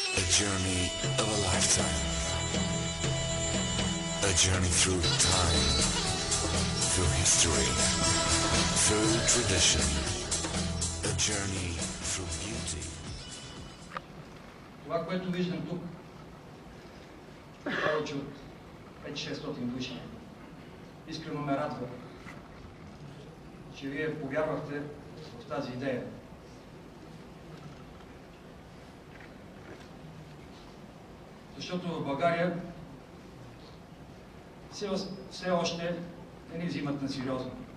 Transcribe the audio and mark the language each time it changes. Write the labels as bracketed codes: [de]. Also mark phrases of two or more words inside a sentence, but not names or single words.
[en] journey of a lifetime. A journey through time, through history, through tradition. A journey through beauty. [bg] Това, което виждам тук, повече от 500-600 души, искрено ме радва, че вие повярвахте в тази идея. Защото в България все още не ни взимат на сериозно.